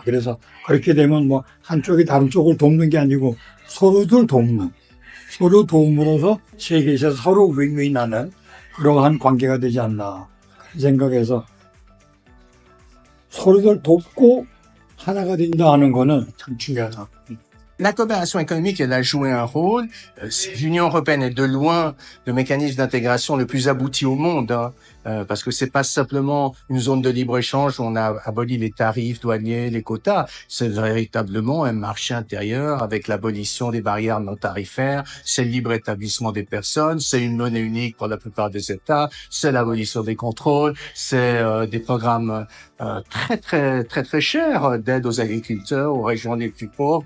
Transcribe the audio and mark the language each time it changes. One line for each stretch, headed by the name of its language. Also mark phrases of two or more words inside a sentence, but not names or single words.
Korean: 그래서 그렇게 되면 뭐 한쪽이 다른 쪽을 돕는 게 아니고 서로들 돕는, 서로 도움으로써 세계에서 서로 윈윈하는 그러한 관계가 되지 않나 그런 생각해서 서로들 돕고 하나가 된다 하는 거는 참 중요하다.
French: La coopération économique, elle a joué un rôle. L'Union européenne est de loin le mécanisme d'intégration le plus abouti au monde, parce que c'est pas simplement une zone de libre-échange où on a aboli les tarifs douaniers, les quotas. C'est véritablement un marché intérieur avec l'abolition des barrières non tarifaires, c'est le libre établissement des personnes, c'est une monnaie unique pour la plupart des États, c'est l'abolition des contrôles, c'est des programmes très chers d'aide aux agriculteurs, aux régions les plus pauvres.